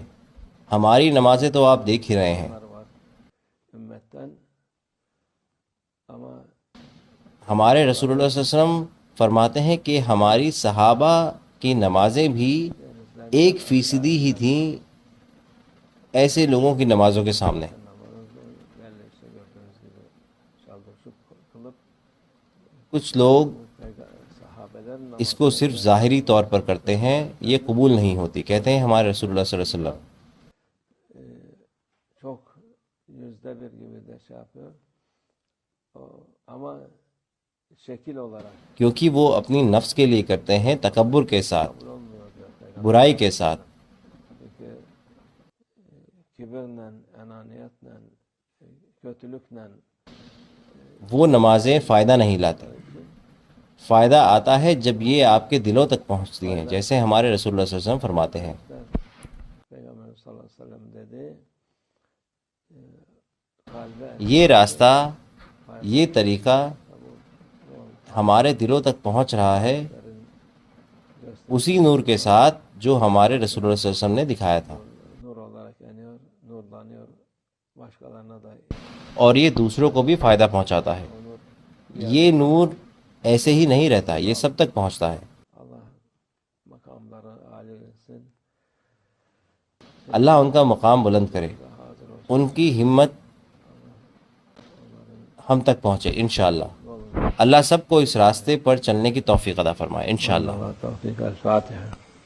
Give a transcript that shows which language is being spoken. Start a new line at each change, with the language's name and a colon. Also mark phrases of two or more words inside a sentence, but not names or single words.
Urdu: ہماری نمازیں تو آپ دیکھ ہی رہے ہیں. ہمارے رسول اللہ
Arabic: صلی اللہ علیہ وسلم
Urdu: فرماتے ہیں کہ ہماری صحابہ کی نمازیں بھی 1% ہی تھیں ایسے لوگوں کی نمازوں کے سامنے. کچھ لوگ اس کو صرف ظاہری طور پر کرتے ہیں، یہ قبول نہیں ہوتی. کہتے ہیں ہمارے رسول اللہ
Arabic: صلی اللہ علیہ وسلم.
Turkish: muteber gibi de şey yapıyor. Ama şekil olarak
Urdu: کیونکہ وہ اپنی نفس کے لیے کرتے ہیں تکبر کے ساتھ
Turkish: kabul olmuyor diyor Peygamber.
Urdu: برائی کے ساتھ.
Turkish: Çünkü kibirle, enaniyetle, kötülükle
Urdu: وہ نمازیں فائدہ نہیں لاتی. فائدہ آتا ہے جب یہ آپ کے دلوں تک پہنچتی ہیں، جیسے ہمارے رسول اللہ
Arabic: صلی اللہ علیہ وسلم
Urdu: فرماتے ہیں.
Turkish: Peygamber
Arabic: صلى الله عليه وسلم
Turkish: dedi kalbe
Urdu: یہ راستہ، یہ طریقہ ہمارے دلوں تک پہنچ رہا ہے اسی نور کے ساتھ جو ہمارے رسول اللہ
Arabic: صلی اللہ علیہ وسلم
Urdu: نے دکھایا تھا.
Turkish: nur olarak yanıyor, nurlanıyor, başkalarına da
Urdu: اور یہ دوسروں کو بھی فائدہ پہنچاتا ہے.
Turkish: o nur
Urdu: یہ نور ایسے ہی نہیں رہتا، یہ سب تک پہنچتا ہے.
Turkish: Allah makamları âli etsin.
Urdu: اللہ ان کا مقام بلند کرے،
Turkish: Hazır olsun.
Urdu: ان کی ہمت ہم تک پہنچے انشاءاللہ.
Turkish: Olun.
Urdu: اللہ سب کو اس راستے پر چلنے کی توفیق عطا فرمائے انشاءاللہ.
Turkish: Allah tevfik.
Arabic: الفاتحة.